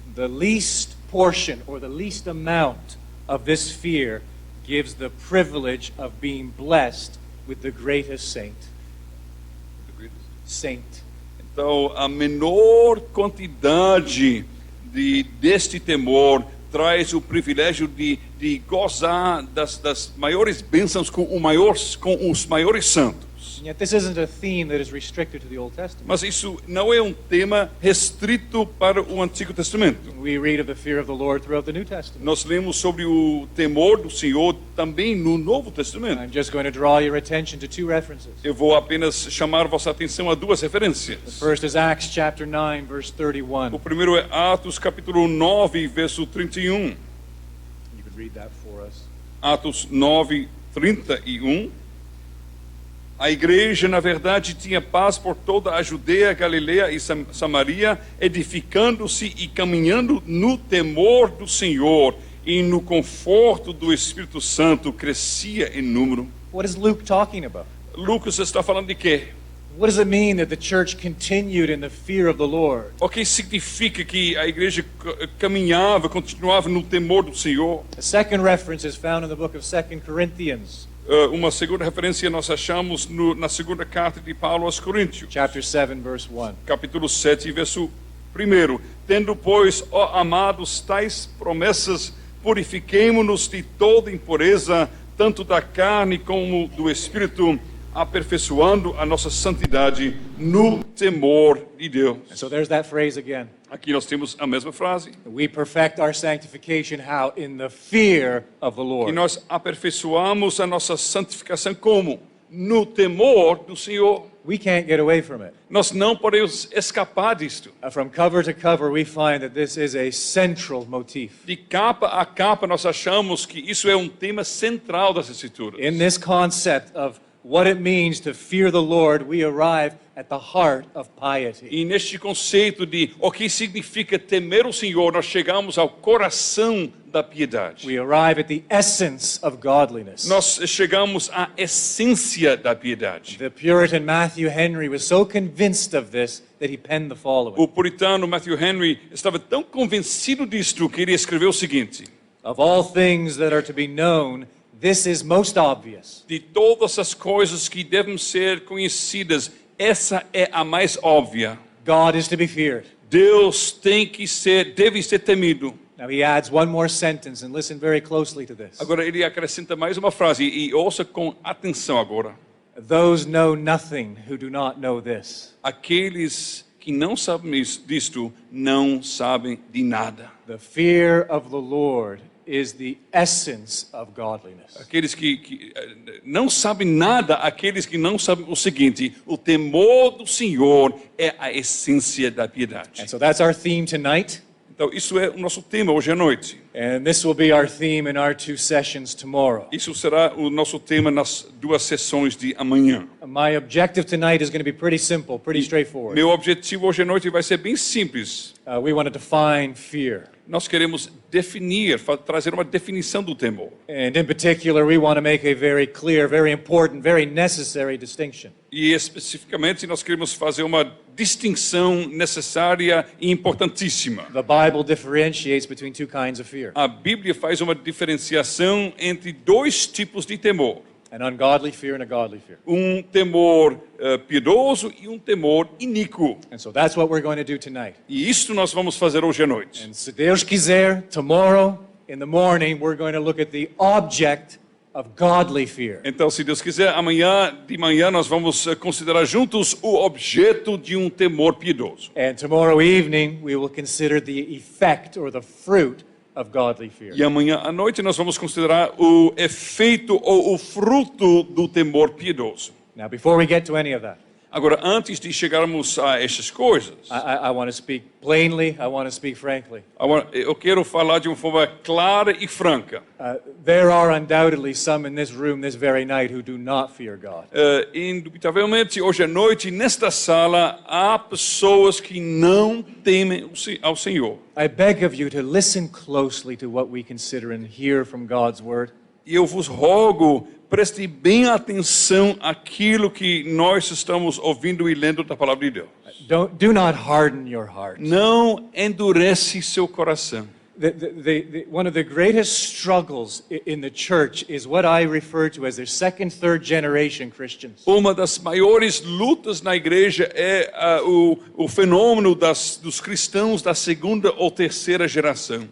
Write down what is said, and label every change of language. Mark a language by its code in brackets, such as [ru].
[en] The least portion or the least amount of this fear gives the privilege of being blessed with the greatest saint. [pt] Então, a menor quantidade deste temor traz o privilégio de gozar das maiores bênçãos com os maiores santos. [en] And yet this isn't a theme that is restricted to the Old Testament. [pt] Mas isso não é um tema restrito para o Antigo Testamento. [en] We read of the fear of the Lord throughout the New Testament. [pt] Nós lemos sobre o temor do Senhor também no Novo Testamento. [en] I'm just going to draw your attention to two references. [pt] Eu vou apenas chamar vossa atenção a duas referências. [en] The first is Acts chapter 9, verse 31. [pt] O primeiro é Atos capítulo 9, verso 31. [en] You could read that for us. [pt] Atos 9, 31. A igreja, na verdade, tinha paz por toda a Judeia, Galileia e Samaria, edificando-se e caminhando no temor do Senhor e no conforto do Espírito Santo, crescia em número. [en] What is Luke talking about? [pt] Lucas está falando de quê? [en] What does it mean that the church continued in the fear of the Lord? [pt] O que significa que a igreja caminhava, continuava no temor do Senhor? [en] The second reference is found in the book of 2 Corinthians, [pt] Uma segunda referência nós achamos na segunda carta de Paulo aos Coríntios. [en] chapter 7, verse 1. [pt] Capítulo 7, verso 1. Tendo, pois, ó amados, tais promessas, purifiquemo-nos de toda impureza, tanto da carne como do espírito, aperfeiçoando a nossa santidade no temor de Deus. [en] And so there's that phrase again. [pt] Aqui nós temos a mesma frase. [en] We perfect our sanctification how? In the fear of the [pt] E [en] Lord. [pt] nós aperfeiçoamos a nossa santificação como? No temor do Senhor. [en] We can't get away from it. [pt] Nós não podemos escapar disto. [en] From cover to cover, we find that this is a central motif. [pt] De capa a capa, nós achamos que isso é um tema central das Escrituras. [en] In this concept of what it means to fear the Lord, we arrive at the heart of piety. [pt] E neste conceito de o que significa temer o Senhor, nós chegamos ao coração da piedade. [en] We arrive at the essence of godliness. [pt] Nós chegamos à essência da piedade. [en] The Puritan Matthew Henry was so convinced of this that he penned the following. [pt] O puritano Matthew Henry estava tão convencido disto que ele escreveu o seguinte: [en] Of all things that are to be known, this is most obvious. [pt] de todas as coisas que devem ser conhecidas, essa é a mais óbvia. [en] God is to be feared. [pt] Deus deve ser temido. [en] Now he adds one more sentence, and listen very closely to this. [pt] Agora ele acrescenta mais uma frase e ouça com atenção agora. [en] Those know nothing who do not know this. [pt] Aqueles que não sabem disto não sabem de nada. [en] The fear of the Lord is the essence of godliness. [pt] Aqueles que não sabem nada, aqueles que não sabem o seguinte: o temor do Senhor é a essência da piedade. [en] And so that's our theme tonight. [pt] Então isso é o nosso tema hoje à noite. [en] And this will be our theme in our 2 sessions tomorrow. [pt] Isso será o nosso tema nas 2 sessões de amanhã. [en] My objective tonight is going to be pretty simple, pretty straightforward. [pt] Meu objetivo hoje à noite vai ser bem simples. [en] We want to define fear. [pt] Nós queremos definir, trazer uma definição do temor. [en] And in particular, we want to make a very clear, very important, very necessary distinction. [pt] E especificamente nós queremos fazer uma distinção necessária e importantíssima. [en] The Bible differentiates between 2 kinds of fear. [pt] A Bíblia faz uma diferenciação entre 2 tipos de temor. [en] An ungodly fear and a godly fear. [pt] Um temor piedoso e um temor iníquo. [en] And so that's what we're going to do tonight. [pt] E isto nós vamos fazer hoje à noite. [en] And [pt] se Deus quiser, [en] tomorrow in the morning we're going to look at the object of godly fear. [pt] Então, se Deus quiser, amanhã de manhã nós vamos considerar juntos o objeto de um temor piedoso. [en] And tomorrow evening we will consider the effect or the fruit of godly fear. [pt] E amanhã à noite nós vamos considerar o efeito ou o fruto do temor piedoso. [en] Now, before we get to any of that, [pt] Agora, antes de chegarmos a estas coisas, [en] I want to speak plainly, I want to speak frankly. [pt] agora, eu quero falar de uma forma clara e franca. [en] There are undoubtedly some in this room this very night who do not fear God. [pt] Indubitavelmente, hoje à noite, nesta sala, há pessoas que não temem ao Senhor. [en] I beg of you to listen closely to what we consider and hear from God's word. [pt] E eu vos rogo, preste bem atenção àquilo que nós estamos ouvindo e lendo da palavra de Deus. [en] Do not harden your heart. [pt] Não endurece seu coração. [en] One of the greatest struggles in the church is what I refer to as the second, third generation Christians. [pt] Uma das maiores lutas na igreja é o fenômeno dos cristãos da segunda ou terceira geração.